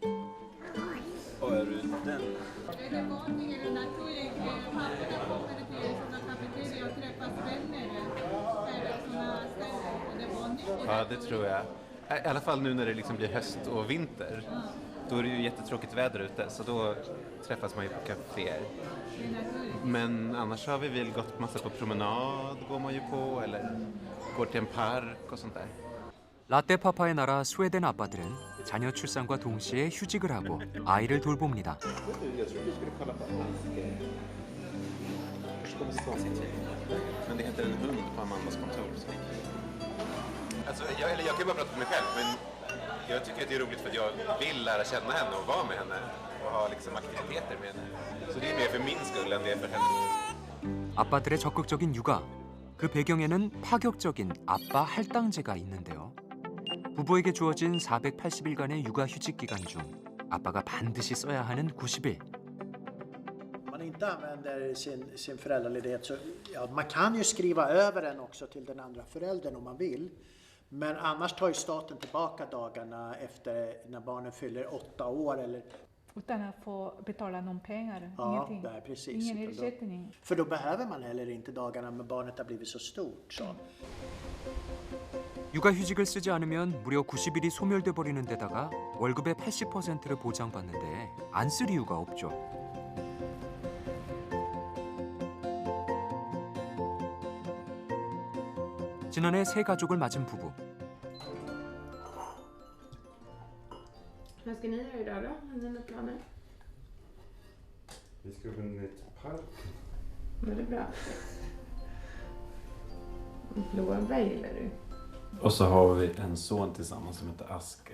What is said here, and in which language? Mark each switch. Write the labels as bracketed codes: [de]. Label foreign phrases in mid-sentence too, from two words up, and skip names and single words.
[sv] Ja, det tror jag. I alla fall nu när det liksom blir höst och vinter. Då är det ju jättetråkigt väder ute, så då träffas man ju på kaféer. Men annars har vi väl gått massa på promenad, går man ju på, eller går till en park och sånt där. [ko] 라떼파파의 나라 스웨덴 아빠들은 자녀 출산과 동시에 휴직을 하고 아이를 돌봅니다. [sv] Men det heter en hund på Amandas kontor. Alltså, jag kan bara prata för mig själv, men jag tycker att det är roligt för att jag vill lära känna henne och vara med henne och ha liksom aktiviteter med henne. Så det är mer för min skull än det är för henne. [ko] 아빠들의 적극적인 육아. 그 배경에는 파격적인 아빠 할당제가 있는데요. 부부에게 주어진 480일간의 육아 휴직 기간 중 아빠가 반드시 써야 하는 90일. [sv] Man inte använder sin föräldraledighet så ja, man kan ju skriva över den också till den andra föräldern om man vill. Men annars tar ju staten tillbaka dagarna efter när barnen fyller 8 år eller utan att få betala någon pengar, ja, ingenting. Nej, precis. Ingen ersättning. För då behöver man heller inte dagarna när barnet har blivit så stort. Så. [ko] 육아휴직을 쓰지 않으면 무려 90일이 소멸돼 버리는 데다가 월급의 80%를 보장받는데 안 쓸 이유가 없죠. 지난해 새 가족을 맞은 부부. [sv] Vad ska ni göra idag då? Har ni några planer? Vi ska gå ner till park. Var det bra? Blåbär gillar du? Och så har vi en son tillsammans som heter Aske.